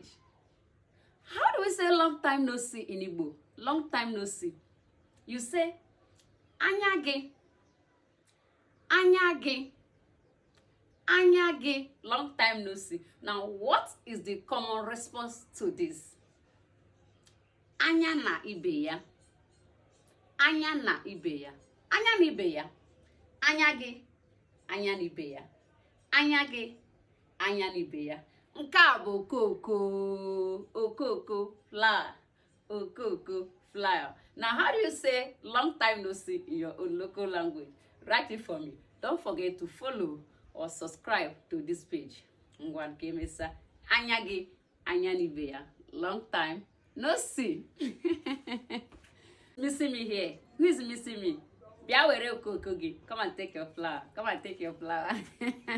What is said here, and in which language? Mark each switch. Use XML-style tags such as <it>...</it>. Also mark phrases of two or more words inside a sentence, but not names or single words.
<en>How do we say long time no see in Igbo? Long time no see. You say,</en> <ig>anyage, anyage, anyage,</ig> <en>long time no see. Now, what is the common response to this?</en> <ig>Anya na ibe ya. Anya na ibe ya. Anya na ibe ya. Anyage, anya na ibe ya. Anyage, anya na ibe ya. Nke a bụ okoko flower. Okoko flower.</ig> <en>Now, how do you say long time no see in your own local language? Write it for me. Don't forget to follow or subscribe to this page.</en> <ig>Ngwan kemesa. Anyage, anya na ibe ya.</ig> <en>Long time no see. Missing me here. Who is missing me? Come and take your flower. Come and take your flower.</en>